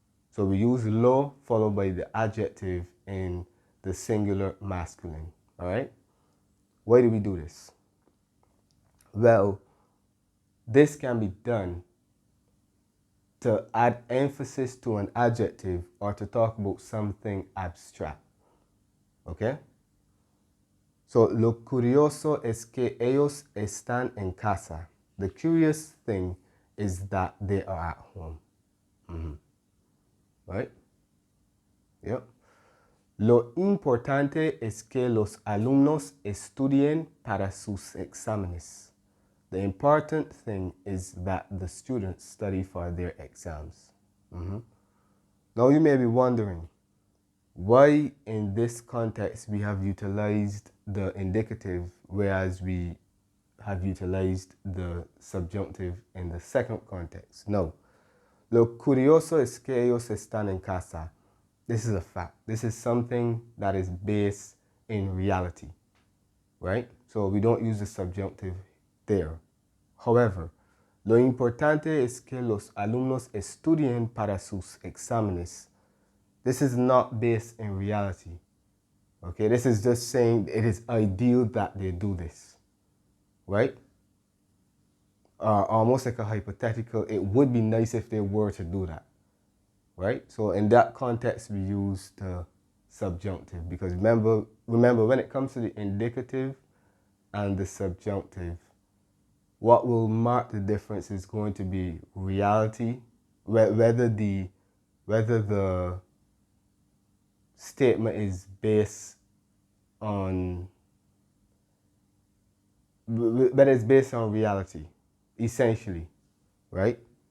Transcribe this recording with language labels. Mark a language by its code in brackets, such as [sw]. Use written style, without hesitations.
[en] So we use lo followed by the adjective in the singular masculine. Alright? Why do we do this? Well, this can be done to add emphasis to an adjective or to talk about something abstract. Okay? [es] So, lo curioso es que ellos están en casa. [en] The curious thing is that they are at home. Right? Yep. [es] Lo importante es que los alumnos estudien para sus exámenes. [en] The important thing is that the students study for their exams. Now you may be wondering, why in this context we have utilized the indicative whereas we have utilized the subjunctive in the second context? No. [es] Lo curioso es que ellos están en casa. [en] This is a fact. This is something that is based in reality, right? So we don't use the subjunctive there. [es] However, lo importante es que los alumnos estudien para sus exámenes. [en] This is not based in reality. Okay, this is just saying it is ideal that they do this, right? Almost like a hypothetical, it would be nice if they were to do that, right? So in that context, we use the subjunctive because remember when it comes to the indicative and the subjunctive, what will mark the difference is going to be reality, whether the statement is based on whether it's based on reality, essentially, right?